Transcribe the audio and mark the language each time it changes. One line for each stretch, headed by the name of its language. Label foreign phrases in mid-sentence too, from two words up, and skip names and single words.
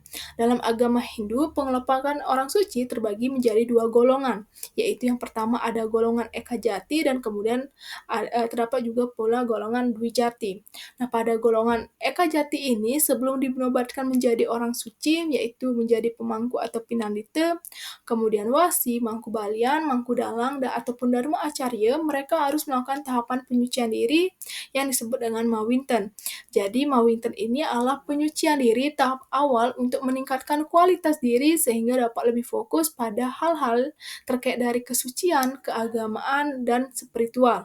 Indonesian: Dalam agama Hindu, pengelompokan orang suci terbagi menjadi dua golongan, yaitu yang pertama ada golongan Eka Jati dan kemudian terdapat juga pula golongan Dwi Jati. Nah, pada golongan Eka Jati ini, sebelum dinobatkan menjadi orang suci, yaitu menjadi pemangku atau pinandita, kemudian wasi, mangku balian, mangku dalang, ataupun dharma acarya, mereka harus melakukan tahapan penyucian diri yang disebut dengan Mawinten. Jadi Mawinten ini adalah penyucian diri tahap awal untuk meningkatkan kualitas diri sehingga dapat lebih fokus pada hal-hal terkait dari kesucian, keagamaan, dan spiritual.